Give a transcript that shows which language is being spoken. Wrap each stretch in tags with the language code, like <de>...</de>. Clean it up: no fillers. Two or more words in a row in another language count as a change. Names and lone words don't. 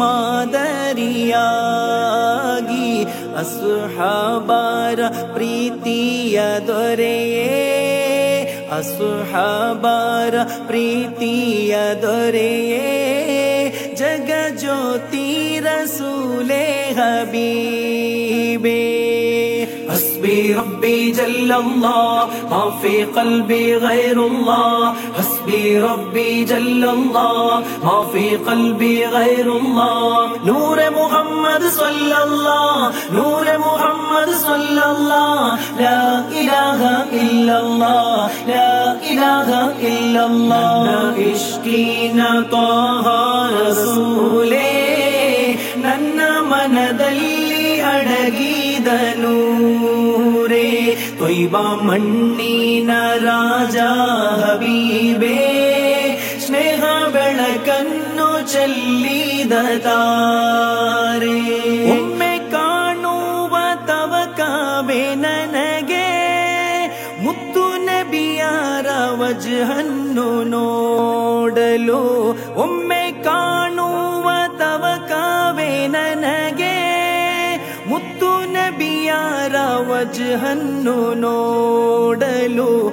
<kn>ಮಾದರಿಯಾಗಿ ಅಸ್ಹಾಬರ ಪ್ರೀತಿಯ ದೊರೆಯೇ ಅಸ್ಹಾಬರ ಪ್ರೀತಿಯ ದೊರೆಯೇ ಜಗಜ್ಯೋತಿ ರಸೂಲೇ ಹಬೀಬೇ</kn> <ar>حسبي ربي جل الله ما في قلبي غير الله حسبي ربي جل الله ما في قلبي غير الله نور محمد صلى الله نور محمد صلى الله لا إله إلا الله لا إله إلا الله عشقنا طه رسولي ನನ್ನ</ar> <kn>ಮನದಲ್ಲಿ ಅಡಗಿದ ನೂರೇ ತ್ವಯ್ಬ ಮಣ್ಣಿನ ರಾಜ ಹಬೀಬೇ ಸ್ನೇಹ ಬೆಳಕನ್ನು ಚೆಲ್ಲಿದ ತಾರೆ ಒಮ್ಮೆ ಕಾಣುವ ತವಕವೇ ನನಗೆ ಮುತ್ತು ನಬಿಯರ ವಜ್ಹನ್ನು ನೋಡಲು ಒಮ್ಮೆ ಕಾಣುವ ತವಕವೇ ನನಗೆ ಮುತ್ತು ನಬಿಯರ ವಜ್ಹನ್ನು ನೋಡಲು</kn>